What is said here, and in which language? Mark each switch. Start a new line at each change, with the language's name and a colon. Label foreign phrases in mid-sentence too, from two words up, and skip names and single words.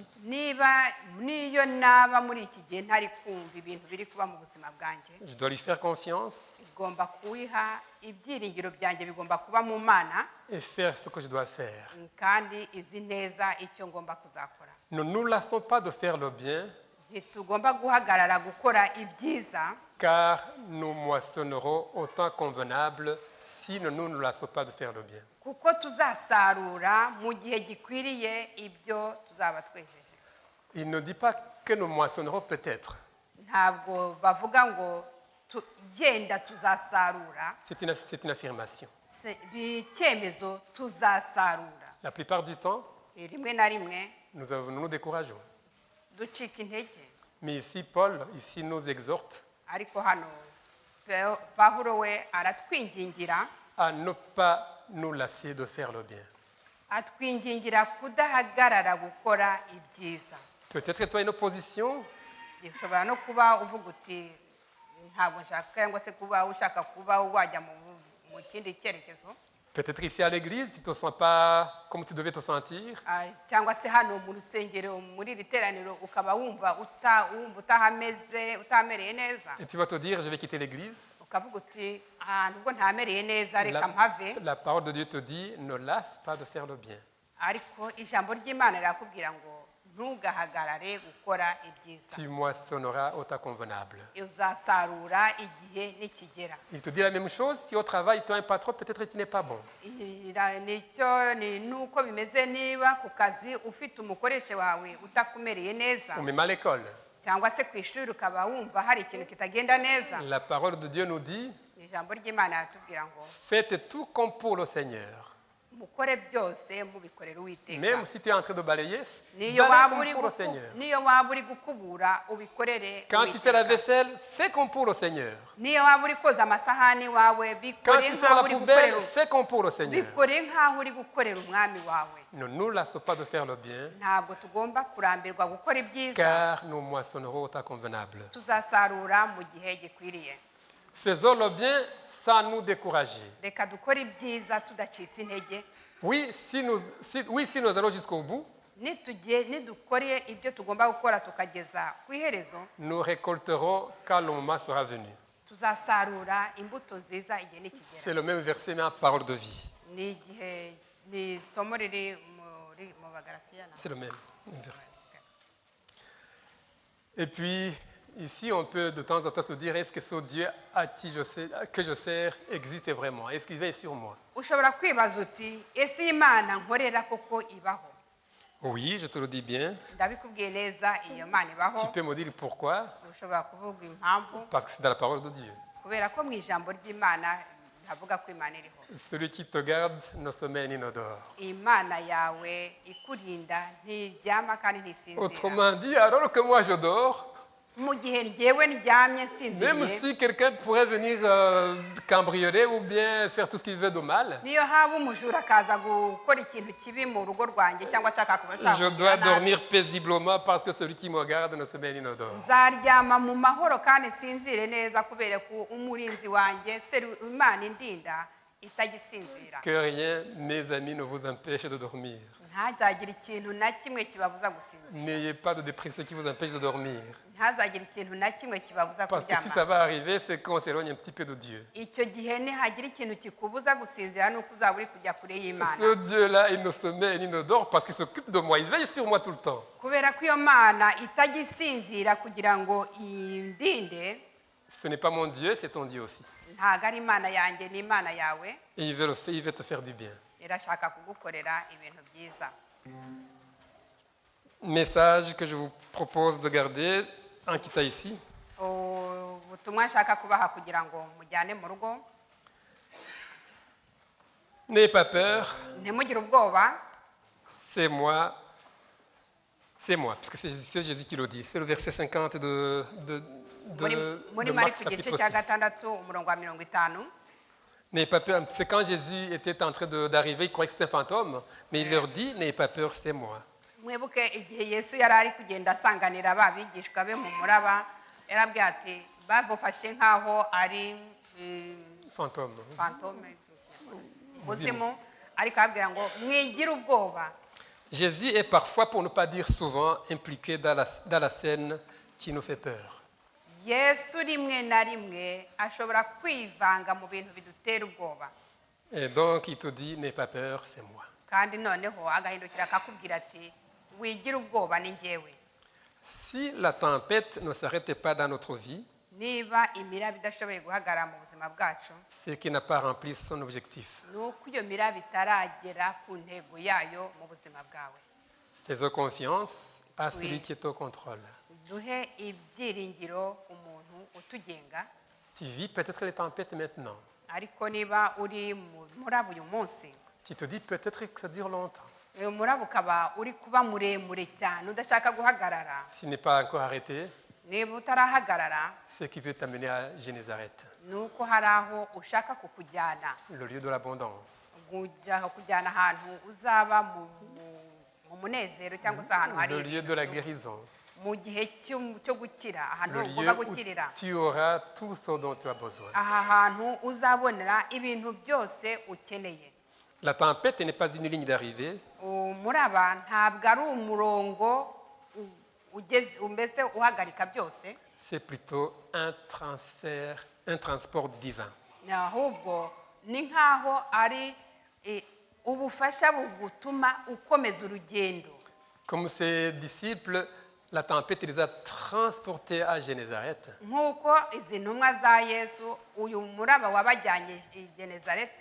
Kinyarwanda: niyo naba muri iki gihe ntari kumva ibintu biri kuba mu buzima bwanjye,
French: je dois lui faire confiance
Kinyarwanda: igomba kuyiha ibyiringiro byanjye, bigomba kuba mu Mana,
French: et faire ce que je dois faire.
Kinyarwanda: kandi izi neza icyo ngomba kuzakora.
French: Ne nous lassons pas de faire le bien,
Kinyarwanda: Ntitugomba guhagarara gukora ibyiza,
French: car nous moissonnerons au temps convenable si nous ne nous lassons pas de faire le bien.
Kinyarwanda: kuko tuzasarura mu gihe gikwiriye ibyo tuzaba twejeje.
French: Il ne dit pas que nous moissonnerons peut-être.
Kinyarwanda: Ntabwo bavuga ngo yenda tuzasarura,
French: C'est une affirmation.
Kinyarwanda: icyemezo tuzasarura.
French: La plupart du temps,
Kinyarwanda: Rimwe na rimwe
French: nous nous décourageons.
Kinyarwanda: ducika intege,
French: Mais ici, Paul, ici, nous exhorte
Kinyarwanda: ariko hano Pawulo we aratwingingira,
French: à ne pas nous lasser de faire le bien.
Kinyarwanda: atwingingira kudahagarara gukora ibyiza.
French: Peut-être que tu as une opposition,
Kinyarwanda: Ushobora no kuba uvuga uti ntabwo nshaka, cyangwa se kuba ushaka kuba wajya mu kindi cyerekezo,
French: peut-être ici à l'église, tu ne te sens pas comme tu devais te sentir.
Kinyarwanda: cyangwa se hano mu rusengero muri iri teraniro ukaba wumva utahamereye neza,
French: Et tu vas te dire, je vais quitter l'église.
Kinyarwanda: ukavuga uti ahantu ubwo ntamereye neza reka mpave.
French: La parole de Dieu te dit, ne lasse pas de faire le bien.
Kinyarwanda: Ariko ijambo ry'Imana rirakubwira ngo ntugahagarare gukora ibyiza,
French: Tu moissonneras au temps convenable.
Kinyarwanda: uzasarura igihe nikigera.
French: Il te dit la même chose, si au travail tu as un patron, peut-être que tu n'es pas bon.
Kinyarwanda: Nuko bimeze niba ku kazi ufite umukoresha wawe utakumereye neza,
French: Ou même à l'école.
Kinyarwanda: cyangwa se ku ishuri ukaba wumva hari ikintu kitagenda neza.
French: La parole de Dieu nous dit,
Kinyarwanda: Ijambo ry'Imana riratubwira ngo
French: faites tout comme pour le Seigneur.
Kinyarwanda: mukore byose mubikorera Uwiteka.
French: Même si tu es en train de balayer,
Kinyarwanda: Niyo balaye waba comme uri
French: pour le Seigneur.
Kinyarwanda: niyo waba uri gukubura ubikorere
French: Quand tu fais la
Kinyarwanda: Uwiteka.
French: vaisselle, fais comme pour le Seigneur.
Kinyarwanda: Niyo waba uri koza amasahani wawe, Quand bikore
French: tu sors
Kinyarwanda: nk'aho la uri poubelle, gukorera
French: fais comme pour le Seigneur.
Kinyarwanda: bikore nk'aho uri gukorera umwami wawe.
French: Ne nous lassons pas de faire le bien,
Kinyarwanda: Ntabwo tugomba kurambirwa gukora ibyiza,
French: car nous moissonnerons au temps convenable.
Kinyarwanda: tuzasarura mu gihe gikwiriye.
French: Faisons le bien sans nous décourager.
Kinyarwanda: Reka dukore ibyiza tudacitse intege.
French: Oui, si nous allons jusqu'au bout,
Kinyarwanda: Nidukore ibyo tugomba gukora tukageza ku iherezo,
French: nous récolterons quand le moment sera venu.
Kinyarwanda: tuzasarura imbuto nziza igihe nikigera.
French: C'est le même verset, mais en parole de vie.
Kinyarwanda: Ni isomo riri mu Bagalatiya.
French: C'est le même verset. Et puis, ici, on peut de temps en temps se dire, est-ce que ce Dieu que je sers existe vraiment? Est-ce qu'il veille sur moi?
Kinyarwanda: Ushobora kwibaza uti ese Imana nkorera koko ibaho?
French: Oui, je te le dis bien.
Kinyarwanda: Ndabikubwiye neza, iyo Mana ibaho.
French: Tu peux me dire pourquoi?
Kinyarwanda: Ushobora kuvuga impamvu,
French: Parce que c'est dans la parole de Dieu.
Kinyarwanda: kubera ko mu ijambo ry'Imana havuga ko Imana iriho.
French: Celui qui te garde ne sommeille ni ne dort.
Kinyarwanda: Imana yawe ikurinda, ntiryama kandi ntisinzira.
French: Autrement dit, alors que moi je dors,
Kinyarwanda: Mu gihe njyewe ndyamye même nsinziriye,
French: si quelqu'un pourrait venir cambrioler ou bien faire tout ce qu'il veut de mal,
Kinyarwanda: niyo haba umujura akaza gukora ikintu kibi mu rugo rwanjye cyangwa ashaka kuba ashaka je kugirira dois nabi,
French: dormir paisiblement parce que celui qui me garde ne sommeille ni ne dort.
Kinyarwanda: nzaryama mu mahoro kandi nsinzire neza kubera ko umurinzi wanjye Imana indinda itagisinzira.
French: Que rien, mes amis, ne vous empêche de dormir.
Kinyarwanda: Ntazagire ikintu na kimwe kibabuza gusinzira.
French: N'ayez pas de dépression qui vous empêche de dormir.
Kinyarwanda: Ntazagire ikintu na kimwe kibabuza
French: Parce que si ça
Kinyarwanda: kuryama.
French: va arriver, c'est qu'on s'éloigne un petit peu de Dieu.
Kinyarwanda: Icyo gihe nihagira ikintu kikubuza gusinzira nuko uzaba uri kujya kure y'Imana.
French: Ce Dieu-là, il ne sommeille ni ne dort parce qu'il s'occupe de moi. Il veille sur moi tout le temps.
Kinyarwanda: Kubera ko iyo Mana itagisinzira kugira ngo indinde,
French: Ce n'est pas mon Dieu, c'est ton Dieu aussi.
Kinyarwanda: ntago ari Imana yanjye ni Imana yawe,
French: Et il veut te faire du bien.
Kinyarwanda: irashaka kugukorera ibintu byiza.
French: Message que je vous propose de garder en quittant ici.
Kinyarwanda: Ubutumwa nshaka kubaha kugira ngo mujyane mu rugo,
French: N'ayez pas peur,
Kinyarwanda: ntimugire ubwoba,
French: c'est moi, puisque c'est Jésus qui le dit. C'est le verset 50 de
Kinyarwanda: muri Marc Mariko igice
French: chapitre
Kinyarwanda: cya 6. gatandatu umurongo wa 50.
French: N'ayez pas peur, c'est quand Jésus était en train d'arriver, il croyait que c'était un fantôme, mais il leur dit, n'ayez pas peur, c'est moi.
Kinyarwanda: Mwibuke igihe Yesu yari ari kugenda asanganira ba bigishwa be mu muraba, yarabwiye ati babufashe nk'aho ari Fantôme. fantome buzimu, ariko ababwira ngo mwigire ubwoba.
French: Jésus est parfois, pour ne pas dire souvent, impliqué dans la scène qui nous fait peur.
Kinyarwanda: Yesu rimwe na rimwe ashobora kwivanga mu bintu bidutera ubwoba,
French: Et donc, il te dit, n'aie pas peur, c'est moi.
Kinyarwanda: kandi noneho agahindukira akakubwira ati wigire ubwoba ni njyewe.
French: Si la tempête ne s'arrêtait pas dans notre vie,
Kinyarwanda: Niba imiraba idashoboye guhagarara mu buzima bwacu,
French: c'est qu'il n'a pas rempli son objectif.
Kinyarwanda: ni uko iyo miraba itaragera ku ntego yayo mu buzima bwawe.
French: Faisons confiance à celui qui est au contrôle.
Kinyarwanda: Duhe ibyiringiro umuntu utugenga,
French: Tu vis peut-être les tempêtes maintenant.
Kinyarwanda: ariko niba uri mu muraba uyu munsi,
French: Tu te dis peut-être que ça dure longtemps.
Kinyarwanda: uyu muraba ukaba uri kuba muremure cyane udashaka guhagarara,
French: S'il n'est pas encore arrêté,
Kinyarwanda: niba utarahagarara,
French: c'est qu'il veut t'amener à Génézareth,
Kinyarwanda: ni uko hari aho ushaka kukujyana,
French: le lieu de l'abondance,
Kinyarwanda: kujyana ahantu uzaba mu munezero cyangwa se ahantu hari
French: le lieu de la guérison,
Kinyarwanda: mu gihe cyo gukira, ahantu le ugomba
French: lieu où
Kinyarwanda: gukirira,
French: tu auras tout ce dont tu as besoin.
Kinyarwanda: aha hantu uzabonera ibintu byose ukeneye.
French: La tempête n'est pas une ligne d'arrivée,
Kinyarwanda: Umuraba ntabwo ari umurongo mbese uhagarika byose,
French: c'est plutôt un transport divin.
Kinyarwanda: ahubwo ni nk'aho ari ubufasha bugutuma ukomeza urugendo.
French: Comme ses disciples, la tempête les a transportés à Génézareth.
Kinyarwanda: Nk'uko izi ntumwa za Yesu uyu muraba wabajyanye i Genezareti,